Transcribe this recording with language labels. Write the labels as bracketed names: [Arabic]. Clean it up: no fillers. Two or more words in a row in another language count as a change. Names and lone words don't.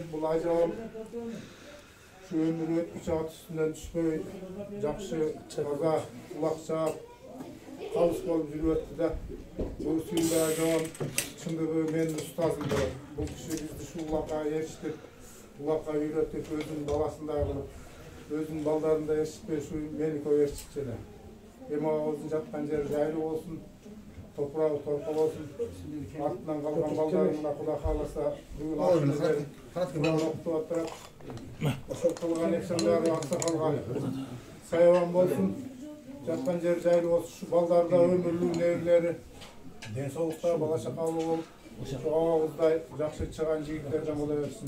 [Kyrgyz] Бул ажабам ушу өмүрү өткүч ат үстүнөн түшпөй, жакшы таза, улакча калыс болуп жүрүп өттү да. Бул Сүйүнбай ажабам чындыгы менин устазым да. Бул киши бизди ушул улакка эрişтип, улакка үйрөтүп, өзүнүн баласын да кылып, өзүнүн балдарын да эрişтпей, ушу меники эрişтикчи эле. Эми абабыздын жаткан жери жайлуу болсун, топурагы торко болсун. Артынан калган балдарына Кудай кааласа бүгүн окутуп атат. Ошол кылган нерселери аксакалга саябан болсун. Жаткан жер жайлуу болсун. Ушу балдар да өмүрлүк небелери ден соолукта, бала чакалуу болуп, абабыздай жакшы чыган жигиттерден боло берсин.